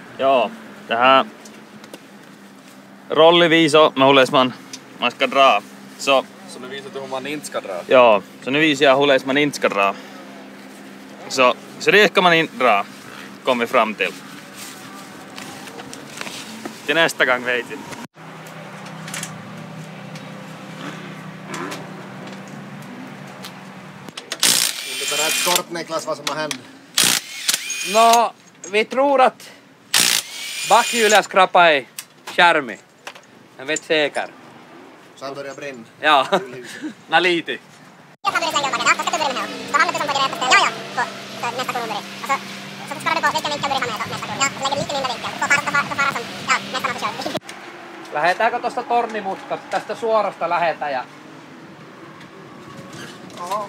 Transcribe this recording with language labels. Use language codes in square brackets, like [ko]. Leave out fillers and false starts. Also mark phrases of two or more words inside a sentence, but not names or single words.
[fi] Joo, tähän [sv] rolliviiso med man ska dra. Så nu visar du hur man inte ska dra. joo, så nu visar jag hur man inte ska dra. Så det ska man inte dra, kom vi fram till. Till nästa gång vet jag. Vill du berätta kort Niklas vad som har hänt? Nå, vi tror att bakhjulet skrapade i skärmen. Jag vet säkert. Så han börjar brinna. Ja, nå lite. [fi] Lähetäänkö tosta tornimutkasta? Tästä suorasta lähetään ja... Oho.